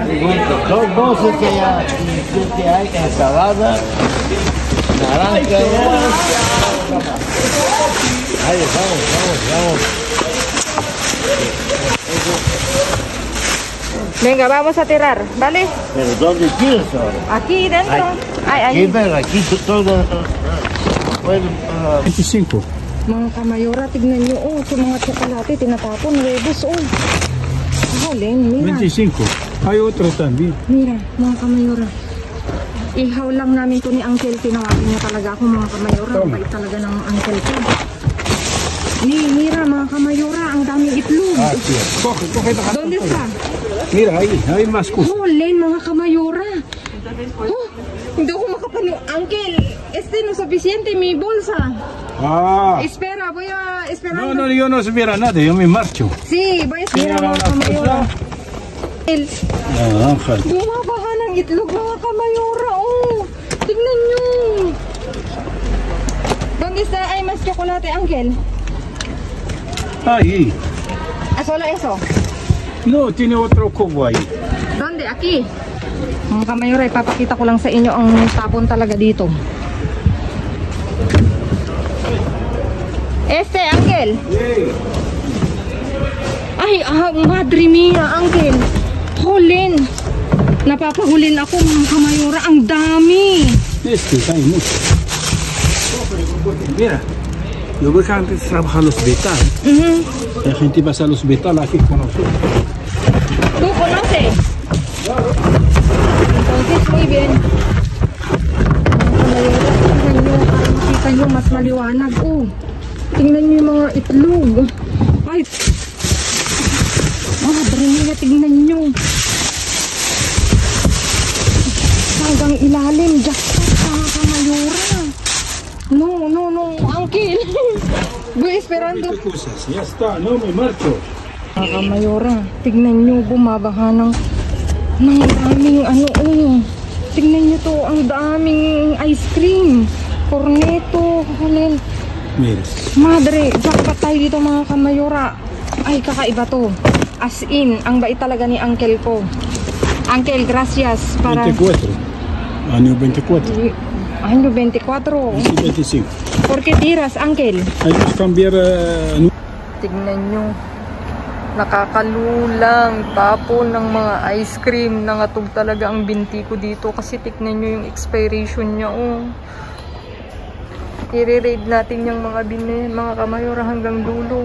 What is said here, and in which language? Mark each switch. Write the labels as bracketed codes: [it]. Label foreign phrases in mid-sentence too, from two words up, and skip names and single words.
[es] Dos bolsas que hay, ensalada, naranja, ahí, vamos. Venga, vamos a tirar, ¿vale? Pero ¿dónde tiras ahora? Aquí dentro. Ay, Aquí, pero aquí todo... Bueno, 25. [tl] Mga kamayora, tignan nyo, oh, sa mga tsokolate, tinatapon, rebus, oh. [es] Len, mira. 25. Hay otro también. Mira, [tl] mga kamayora. Ihaw lang namin to ni Uncle, tinawakin niya talaga ako, mga kamayora. Bait talaga ng Uncle ko. Mira, mga kamayora, ang daming itlog. [es] Ah, sí. Coge. ¿Dónde está? Mira, ahí, hay más cosas. [tl] Oh, Len, mga kamayora. Oh, hindi ako makapaniw. Uncle, [es] no es suficiente mi bolsa. Ah. Espera, voy a esperar. No, yo no supiera nada, yo me marcho. Sí, voy a esperar [tl] mga kamayora. [es] Naranja. [tl] Bumabaha ng itlog mga kamayora. Oh, tignan nyo. [es] ¿Dónde está? Hay más chocolate, Uncle. Ahí. Solo eso. No, tiene otro cubo ahí. ¿Dónde? Aquí. [tl] Mga kamayora, ipapakita ko lang sa inyo ang tapon talaga dito. Uncle. [es] Ay, madre mia, Uncle. [tl] Hulin. Napapahulin ako, mga kamayora. Ang dami. [es] Hay mucho. Mira, yo voy a antes trabajar al hospital. La gente va a al hospital aquí con nosotros. ¿Tú conoces? Entonces, muy bien. [tl] Mga kamayora, tingnan nyo. Para makita nyo, mas maliwanag. Oh, tingnan nyo yung mga itlog. Ay, [es] madre mia, [tl] tingnan nyo. Hanggang ilalim, jackpot, mga kamayora. [es] No, Uncle. Voy esperando. Ya está, no me marcho. [tl] Mga kamayora, tignan nyo, bumabaha ng daming tignan nyo to, ang daming ice cream. [es] Corneto, Hulin. Mira. [tl] Madre, jackpot tayo dito mga kamayora. Ay, kakaiba to. As in, ang bait talaga ni Uncle ko. Uncle, [es] gracias para... 24. Año 24. Año 24. 25. ¿Por qué tiras, Uncle? Hay que cambiar... [tl] Tignan nyo. Nakakalulang tapon ng mga ice cream. Nangatog talaga ang binti ko dito kasi tignan nyo yung expiration niya. Oh. I-raid natin yung mga mga kamayora hanggang dulo.